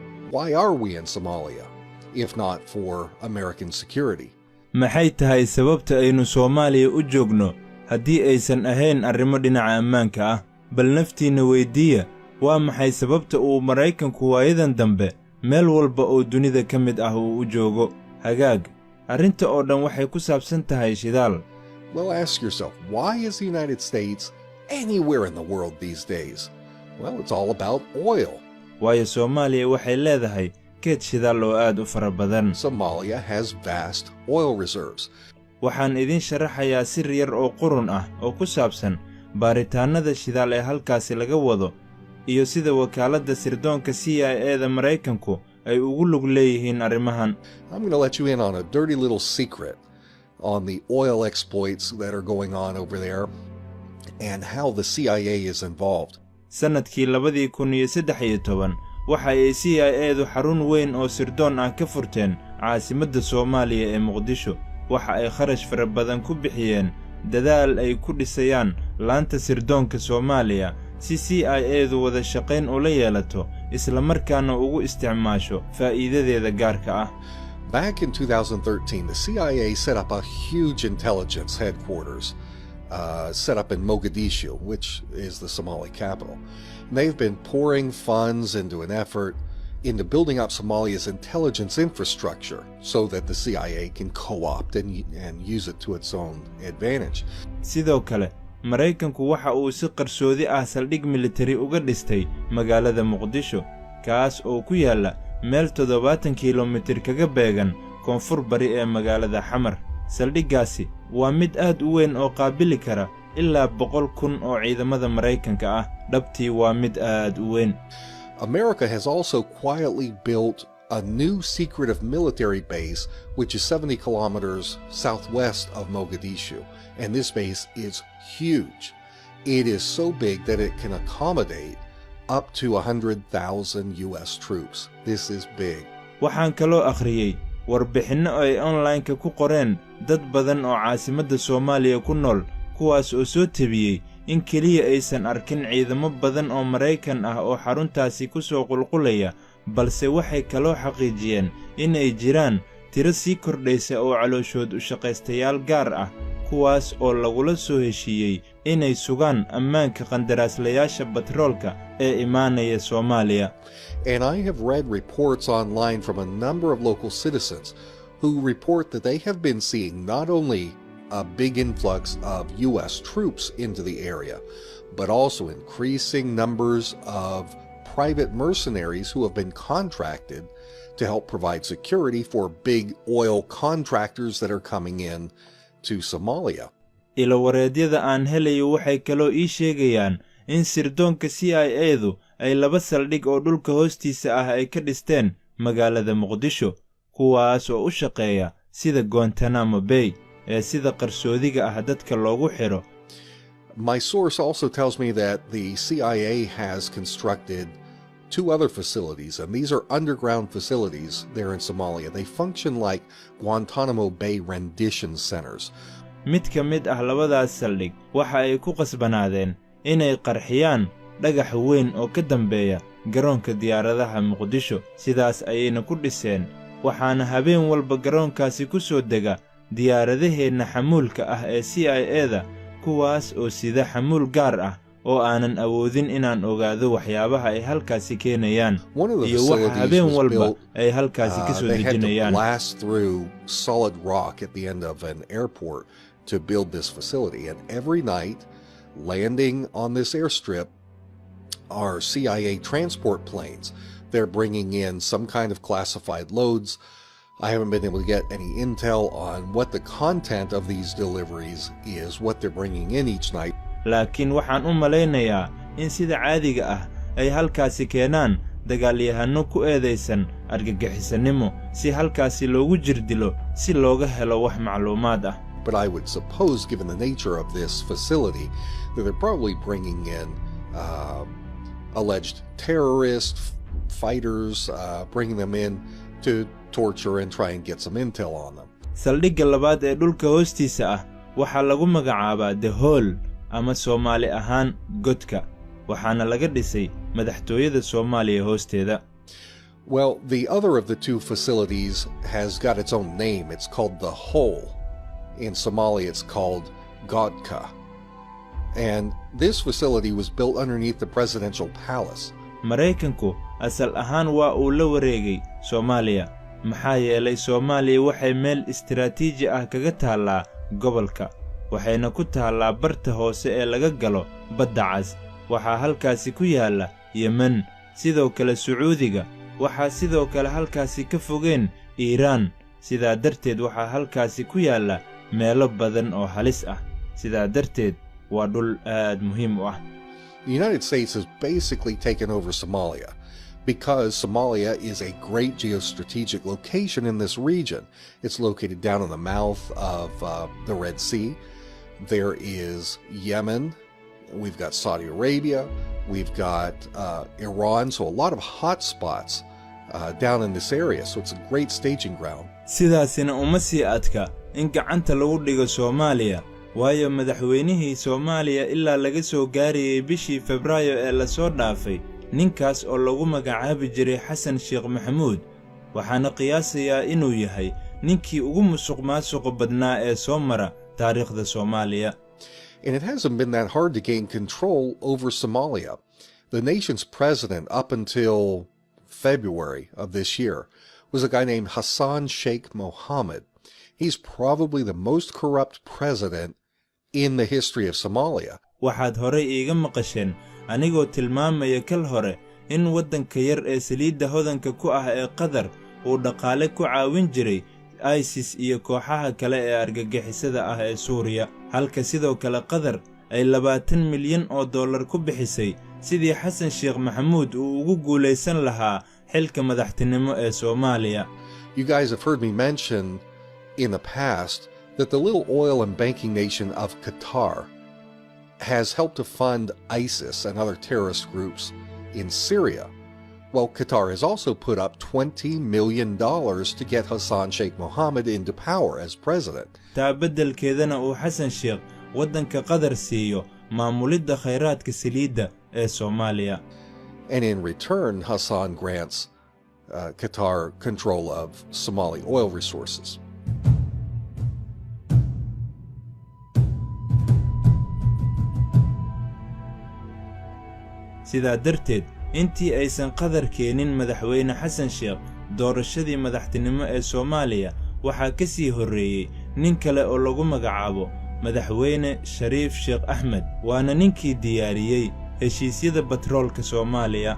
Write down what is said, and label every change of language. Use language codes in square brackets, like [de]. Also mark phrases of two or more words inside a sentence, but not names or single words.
[en] Why are we in Somalia, if not for American security? [so] maxay tahay sababta aynu Soomaaliya u joogno haddii aysan ahayn arrimo dhinaca ammaanka ah bal naftiina weydiiya waa maxay sababta uu Maraykanku waayadan dambe meel walba oo dunida ka mid ah uu u joogo hagaag arrinta oo dhan waxay ku saabsan tahay shidaal. [en] Well, ask yourself, why is the United States anywhere in the world these days? Well, it's all about oil. [so] waayo Soomaaliya waxay leedahay keed shidaal oo aad u fara badan. [en] Somalia has vast oil reserves. [so] waxaan idin sharaxayaa sir yar oo qurun ah oo ku saabsan baaritaanada shidaal ee halkaasi laga wado iyo sida wakaaladda sirdoonka CIA-da Maraykanku ay ugu lug leeyihiin arrimahan. [en] I'm going to let you in on a dirty little secret on the oil exploits that are going on over there and how the CIA is involved. [so] sanadkii 2013 waxa ay CIA-du xarun weyn oo sirdoon ah ka furteen caasimadda Soomaaliya ee Muqdisho. waxa ay kharash fara badan ku bixiyeen dadaal ay ku dhisayaan laanta sirdoonka Soomaaliya si CIA-du wada shaqayn u la yeelato isla markaana ugu isticmaasho faa'iidadeeda gaarka ah. [en] Back in 2013, the CIA set up a huge intelligence headquarters set up in Mogadishu, which is the Somali capital. And they've been pouring funds into an effort into building up Somalia's intelligence infrastructure so that the CIA can co-opt and use it to its own advantage. [so] sidoo kale Maraykanku waxa uu si qarsoodi ah saldhig military uga dhistay magaalada Muqdisho kaas oo ku yaala meel 70 kiiloomitir kaga beegan koonfur bari ee magaalada Xamar. saldhiggaasi waa mid aad u weyn oo qaabili kara ilaa 100,000 oo ciidamada Maraykanka ah. dhabtii waa mid aad u weyn. [en] America has also quietly built a new secretive military base which is 70 kilometers southwest of Mogadishu, and this base is huge. It is so big that it can accommodate up to 100,000 US troops. This is big. [so] waxaan kaloo akhriyay warbixinno ay online-ka ku qoreen dad badan oo caasimadda Soomaaliya ku nool kuwaas oo soo tabiyay in kaliya aysan arkin ciidamo badan oo Maraykan ah oo xaruntaasi ku soo qulqulaya balse waxay kaloo xaqiijiyeen in ay jiraan tiro sii kordhaysa oo calooshood u shaqaystayaal gaar ah kuwaas oo lagula soo heshiiyey inay sugaan ammaanka qandaraaslayaasha batroolka ee imaanaya Soomaaliya. [en] And I have read reports online from a number of local citizens who report that they have been seeing not only a big influx of US troops into the area, but also increasing numbers of private mercenaries who have been contracted to help provide security for big oil contractors that are coming in to Somalia. [so] ilawareedyada aan helayo waxay kaloo ii sheegayaan in sirdoonka CIA-du ay 2 saldhig oo dhulka hoostiisa ah ay ka dhisteen magaalada Muqdisho kuwaas oo u shaqeeya sida Guantanamo Bay ee sida qarsoodiga ah dadka loogu xiro. [en] My source also tells me that the CIA has constructed 2 other facilities, and these are underground facilities there in Somalia. They function like Guantanamo Bay rendition centers. [so] mid ka mid ah labadaas saldhig waxa ay ku qasbanaadeen inay qarxiyaan dhagax weyn oo ka dambeeya garoonka diyaaradaha Muqdisho. sidaas ayayna ku dhiseen waxaana habeen walba garoonkaasi ku soo dega diyaaradaheena xamuulka ah ee CIA-da kuwaas oo sida xamuul gaar ah oo aanan awoodin inaan ogaado waxyaabaha ay halkaasi keenayaan iyo waxa habeen walba ay halkaasi ka soo dejinayaan. [en] Blast through solid rock at the end of an airport to build this facility, and every night landing on this airstrip are CIA transport planes. They're bringing in some kind of classified loads. I haven't been able to get any intel on what the content of these deliveries is, what they're bringing in each night. [so] laakiin waxaan u malaynayaa in sida caadiga ah ay halkaasi keenaan dagaalyahano ku eedeysan argagixisanimo si halkaasi loogu jirdilo si looga helo wax macluumaad ah. [en] But I would suppose, given the nature of this facility, that they're probably bringing in alleged terrorist fighters, bringing them in to torture and try and get some intel on them. [so] saldhigga labaad ee dhulka hoostiisa ah waxaa lagu magacaabaa The Hole ama Soomaali ahaan godka waxaana laga dhisay madaxtooyada Soomaaliya hoosteeda. [en] Well, the other of the two facilities has got its own name. It's called the Hole. In Somalia, it's called Godka. And this facility was built underneath the presidential palace. [so] maraykanku asal ahaan waa uu la wareegay Soomaaliya maxaa yeelay Soomaaliya waxay meel istiraatiiji ah kaga taallaa gobolka waxayna ku taallaa barta hoose ee laga galo badda cas waxaa halkaasi ku yaala Yemen sidoo kale Sacuudiga waxaa sidoo kale halkaasi ka fogeen Iiraan sidaa darteed waxaa halkaasi ku yaala meelo badan oo halis ah sidaa darteed waa dhul aad muhiim u ah. [en] The United States has basically taken over Somalia because Somalia is a great geostrategic location in this region. It's located down in the mouth of the Red Sea. There is Yemen. We've got Saudi Arabia. We've got Iran. So a lot of hot spots down in this area. So it's a great staging ground. [so] sidaasina uma sii adka in gacanta lagu dhigo Soomaaliya waayo madaxweynihii Soomaaliya ilaa laga soo gaarayay bishii Febraayo ee la soo dhaafay ninkaas oo lagu magacaabi jiray Xasan Sheekh Maxamuud waxaana qiyaasayaa inuu yahay ninkii ugu musuqmaasuqa badnaa ee soo mara taariikhda Soomaaliya. [en] And it hasn't been that hard to gain control over Somalia. The nation's president up until February of this year was a guy named Hassan Sheikh Mohammed. He's probably the most corrupt president in the history of Somalia. [so] waxaad hore iiga maqasheen anigoo tilmaamaya kal hore in waddanka yar ee saliidda hodanka ku ah ee Qatar uu dhaqaale ku caawin jiray ISIS iyo kooxaha kale ee argagixisada ah ee Suuriya halka sidoo kale Qatar ay 20 milyan oo dollar ku bixisay sidii Xasan Sheekh Maxamuud uu ugu guuleysan lahaa xilka madaxtinimo ee Soomaaliya. [en] You guys have heard me mention in the past that the little oil and banking nation of Qatar has helped to fund ISIS and other terrorist groups in Syria. Well, Qatar has also put up $20 million to get Hassan Sheikh Mohammed into power as president. [so] taa beddelkeedana uu Xasan Sheekh waddanka Qatar siiyo maamulidda khayraadka saliidda ee Soomaaliya. [en] And in return, Hassan grants Qatar control of Somali oil resources. [so] sidaa darteed intii aysan Qatar keenin madaxweyne Xasan Sheekh doorashadii madaxtinimo ee Soomaaliya waxaa ka sii horreeyay nin kale oo lagu magacaabo madaxweyne Shariif Sheekh Ahmed waana ninkii diyaariyay heshiisyada batroolka Soomaaliya.